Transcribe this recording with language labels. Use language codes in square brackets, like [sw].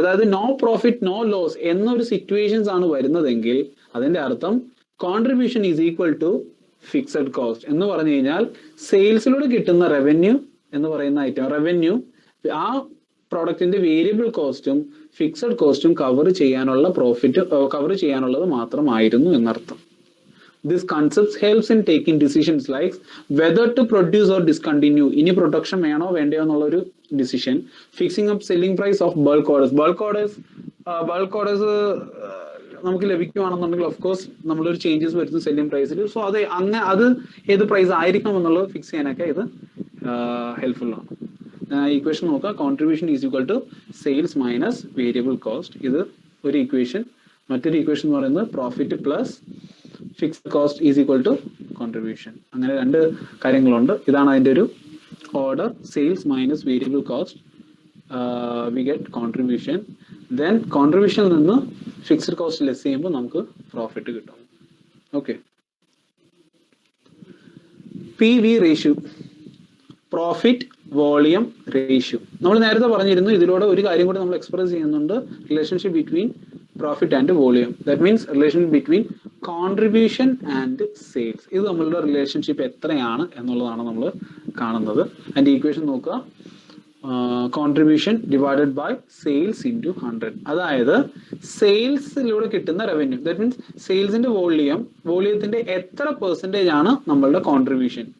[ml] അതായത് [en] no profit no loss [ml] എന്നൊരു situations ആണ് വരുന്നതെങ്കിൽ അതിന്റെ അർത്ഥം [en] contribution is equal to fixed cost [ml] എന്ന് പറഞ്ഞു കഴിഞ്ഞാൽ സെയിൽസിലൂടെ കിട്ടുന്ന റവന്യൂ എന്ന് പറയുന്ന ഐറ്റം, റവന്യൂ ആ പ്രോഡക്റ്റിന്റെ വേരിയബിൾ കോസ്റ്റും ഫിക്സഡ് കോസ്റ്റും കവർ ചെയ്യാനുള്ള പ്രോഫിറ്റ് കവർ ചെയ്യാനുള്ളത് മാത്രമായിരുന്നു എന്നർത്ഥം. [en] This concept helps in taking decisions like whether to produce or discontinue. [ml] ഇനി പ്രൊഡക്ഷൻ വേണോ വേണ്ടയോ എന്നുള്ളൊരു decision. [en] Fixing up selling price of bulk orders. [ml] Bulk orders നമുക്ക് ലഭിക്കുകയാണെന്നുണ്ടെങ്കിൽ ഓഫ് കോഴ്സ് നമ്മളൊരു ചേഞ്ചസ് വരുത്തും സെല്ലിംഗ് പ്രൈസിൽ. സോ അത് ഏത് പ്രൈസ് ആയിരിക്കണം എന്നുള്ളത് ഫിക്സ് ചെയ്യാനൊക്കെ ഇത് ഹെൽപ്ഫുൾ ആണ്. [en] equation [ml] നോക്കുക, [en] Contribution is equal to sales minus variable cost. [ml] ഇത് ഒരു ഈക്വേഷൻ. മറ്റൊരു ഈക്വേഷൻ എന്ന് പറയുന്നത് [en] Profit plus fixed cost is equal to contribution. [ml] അങ്ങനെ രണ്ട് കാര്യങ്ങളുണ്ട്. ഇതാണ് അതിൻ്റെ ഒരു order. [en] Sales minus variable cost, we get contribution. [ml] Then കോൺട്രിബ്യൂഷനിൽ നിന്ന് ഫിക്സ്ഡ് കോസ്റ്റ് ലെസ് ചെയ്യുമ്പോൾ നമുക്ക് പ്രോഫിറ്റ് കിട്ടും. [en] Okay, PV ratio, profit volume ratio. [ml] നമ്മൾ നേരത്തെ പറഞ്ഞിരുന്നു, ഇതിലൂടെ ഒരു കാര്യം കൂടി നമ്മൾ എക്സ്പ്രസ് ചെയ്യുന്നുണ്ട്, [en] Relationship between profit and volume. That means relation between contribution and sales. [ml] ഇത് നമ്മളുടെ റിലേഷൻഷിപ്പ് എത്രയാണ് എന്നുള്ളതാണ് നമ്മൾ കാണുന്നത്. അതിന്റെ [en] equation [ml] നോക്കുക, [en] Contribution divided by sales into 100. [ml] അതായത് സെയിൽസിലൂടെ കിട്ടുന്ന റവന്യൂ, [en] that means [ml] സെയിൽസിന്റെ വോളിയത്തിന്റെ എത്ര പെർസെൻറ്റേജ് ആണ് നമ്മളുടെ കോൺട്രിബ്യൂഷൻ.